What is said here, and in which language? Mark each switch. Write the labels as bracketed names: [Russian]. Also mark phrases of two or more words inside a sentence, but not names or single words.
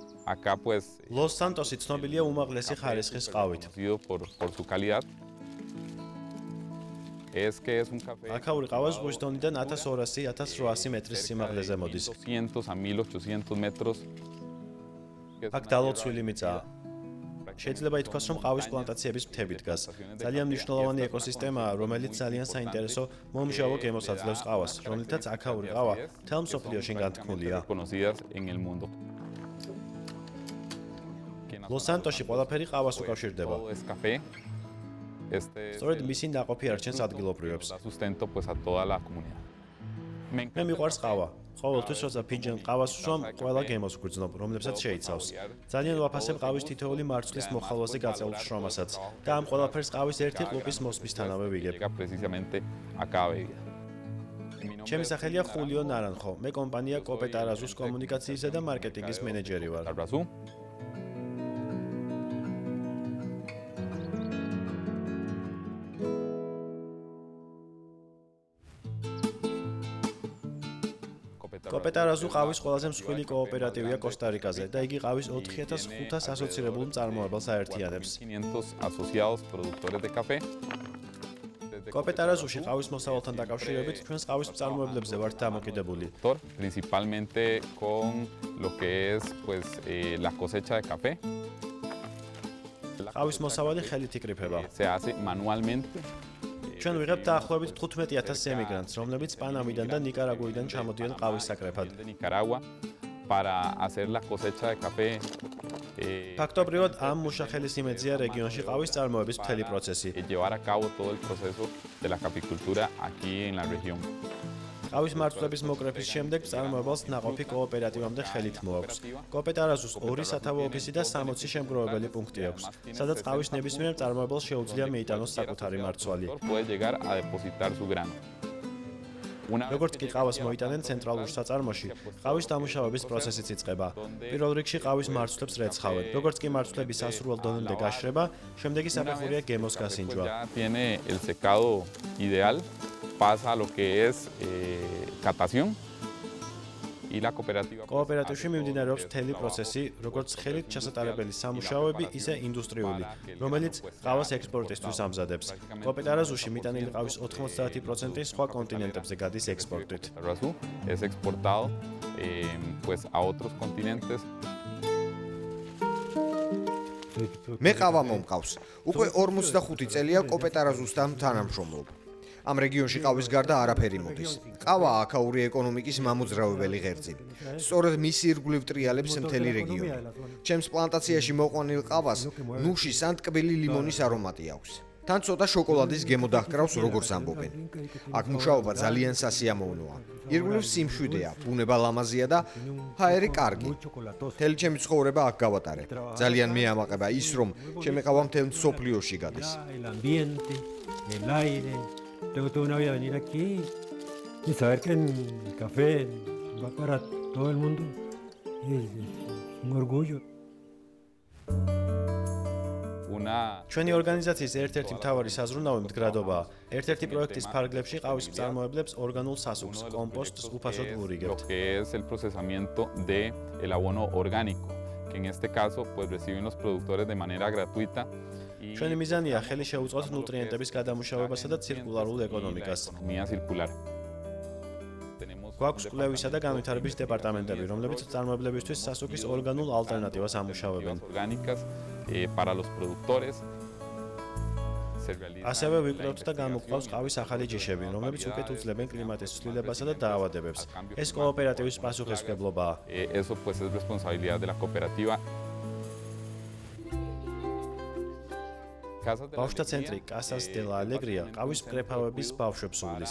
[Spanish] Acá pues [Georgian] Los Santosi ცნობილია უმაღლესი ხარისხის ყავით. [Spanish] conocido por su calidad. Es que es un café [Georgian] აქაური ყავა ზღვის დონიდან 1200-1800 მეტრის სიმაღლეზე მოდის. [Spanish] 200 a 1800 metros. [Georgian] აქ დალოცვილი მიწაა. შეიძლება ითქვას, რომ ყავის პლანტაციების მთები დგას. ძალიან მნიშვნელოვანი ეკოსისტემაა, რომელიც ძალიან საინტერესო მომჟავო გემოს აძლევს ყავას, რომლითაც აქაური ყავა მთელ მსოფლიოში განთქმულია. [Spanish] Conocidas en el mundo. [Georgian] Los Santosi ყველაფერი ყავას უკავშირდება. [Spanish] Todo es café. Este [Georgian] სწორედ მისი ნაყოფი არჩენს ადგილობრივებს. [Spanish] da sustento pues a toda la comunidad. Me [Georgian] მე მიყვარს ყავა. ყოველთვის როცა ფინჯან ყავას ვსვამ, ყველა გემოს ვგრძნობ, რომლებსაც შეიცავს. ძალიან ვაფასებ ყავის თითოეული მარცვლის მოხალვაზე გაწეულ შრომასაც და ამ ყველაფერს ყავის ერთი ყლუპის მოსმისთანავე ვიგებ. [Spanish] llega precisamente a cada bebida. [Georgian] ჩემი სახელია ხულიო ნარანხო. მე კომპანია კოპეტარაზუს კომუნიკაციისა და მარკეტინგის მენეჯერი ვარ. [Spanish] Arrazú. [Georgian] კოპეტარაზუ ყავის ყველაზე მსხვილი კოოპერატივია კოსტა-რიკაზე და იგი ყავის 4500 ასოცირებულ მწარმოებელს აერთიანებს. [Spanish] 500 asociados productores de café. [Georgian] კოპეტარაზუში ყავის მოსავალთან დაკავშირებით ჩვენს ყავის მწარმოებლებზე ვართ დამოკიდებული. [Spanish] Principalmente con lo que es pues la cosecha de café. [Georgian] ყავის მოსავალი ხელით იკრიფება. [Spanish] Se hace manualmente. [Georgian] ჩვენ ვიღებთ დაახლოებით 15000 ემიგრანტს, რომლებიც პანამიდან და ნიკარაგუიდან ჩამოდიან ყავის საკრეფად. [Spanish] De Nicaragua para hacer la cosecha de café. [Georgian] ფაქტობრივად ამ მუშახელის იმედზეა რეგიონში ყავის წარმოების მთელი პროცესი. [Spanish] Llevar a cabo todo el proceso de la caficultura aquí en la región. [Georgian] ყავის მარცვლების მოკრეფის შემდეგ მწარმოებელს ნაყოფი კოოპერატივამდე ხელით მოაქვს. კოპეტარაზუს 2 სათავო ოფისი და 60 შემგროვებელი პუნქტი აქვს, სადაც ყავის ნებისმიერ მწარმოებელს შეუძლია მიიტანოს საკუთარი მარცვალი. [Spanish] Puede llegar a depositar su grano. [Georgian] როგორც კი ყავას მოიტანენ ცენტრალურ საწარმოში, ყავის დამუშავების პროცესიც იწყება. პირველ რიგში ყავის მარცვლებს რეცხავენ. როგორც კი მარცვლები სასურველ დონემდე გაშრება, შემდეგი საფეხურია გემოს გასინჯვა. [Spanish] Ya tiene el secado ideal, pasa a lo que es catación y la cooperativa. [Georgian] კოოპერატივში მიმდინარეობს მთელი პროცესი, როგორც ხელით ჩასატარებელი სამუშაოები, ისე ინდუსტრიული, რომელიც ყავას ექსპორტისთვის ამზადებს. კოოპეტარაზუში მიტანილი ყავის 90% სხვა კონტინენტებზე გადის ექსპორტით. [Spanish] Arrazú es exportado pues a otros continentes. [Georgian] მე ყავა მომყავს. უკვე 45 წელია კოპეტარაზუსთან თანამშრომლობ. ამ რეგიონში ყავის გარდა არაფერი მოდის. ყავა აქაური ეკონომიკის მამოძრავებელი ღერძი. სწორედ მისი ირგვლივ ტრიალებს მთელი რეგიონი. ჩემს პლანტაციაში მოყვანილ ყავას ნუშის ან ტკბილი ლიმონის არომატი აქვს. თან ცოტა შოკოლადის გემო დაჰკრავს, როგორც ამბობენ. აქ მუშაობა ძალიან სასიამოვნოა. ირგვლივ სიმშვიდეა, ბუნება ლამაზია და ჰაერი კარგი. მთელი ჩემი ცხოვრება აქ გავატარე. ძალიან მეამაყება ის, რომ ჩემი ყავა მთელ მსოფლიოში გადის. [Spanish] Tengo toda una vida venir aquí y saber que el café va para todo el mundo es un orgullo. [Georgian] ჩვენი ორგანიზაციის ერთ-ერთი მთავარი საზრუნავი მდგრადობაა. ერთ-ერთი პროექტის ფარგლებში ყავის მწარმოებლებს ორგანულ სასუქს, კომპოსტს უფასოდ ვურიგებთ. [Spanish] Lo que es el procesamiento de el abono orgánico, que en este caso pues reciben los productores de manera gratuita. [Georgian] ჩვენი მიზანია ხელი შეუწყოთ ნუტრიენტების გადამუშავებასა და ცირკულარულ ეკონომიკას. [Spanish] Economía circular. [Georgian] გვაქვს კვლევისა და განვითარების დეპარტამენტები, რომლებიც მწარმოებლებისთვის სასუქის ორგანულ ალტერნატივას ამუშავებენ. [Spanish] Orgánicas para los productores. [Georgian] ასევე ვიკვლევთ და გამოვყავს ყავის ახალი ჯიშები, რომლებიც უკეთ უძლებენ კლიმატის ცვლილებასა და დაავადებებს. ეს კოოპერატივის პასუხისმგებლობაა. [Spanish] Eso pues es responsabilidad de la cooperativa. [Georgian] ბავშვთა ცენტრი Casas de la Alegría ყავის მკრეფავების ბავშვებს სულის.